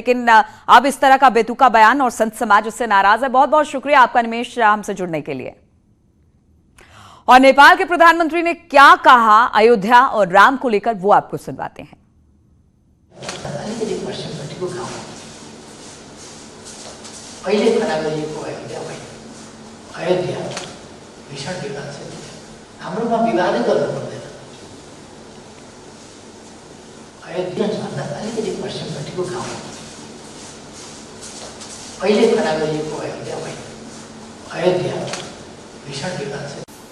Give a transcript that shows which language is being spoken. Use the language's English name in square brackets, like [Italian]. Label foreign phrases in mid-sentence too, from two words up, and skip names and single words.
[Hindi] लेकिन अब इस तरह का बेतुका बयान और संत समाज उससे नाराज है। बहुत बहुत शुक्रिया आपका निमेश हमसे जुड़ने के लिए। और नेपाल के प्रधानमंत्री ने क्या कहा अयोध्या और राम को लेकर, वो आपको सुनवाते हैं। [Nepali] पहले खड़ा गरिएको अयोध्या होइन, अयोध्या भीषण विवाद छ। हाम्रोमा विवादै गर्नु पर्दैन। अयोध्या भन्दा अलिकति पश्चिमपट्टिको गाउँ पहिले खड़ा गरिएको अयोध्या होइन, अयोध्या भीषण विवाद छ।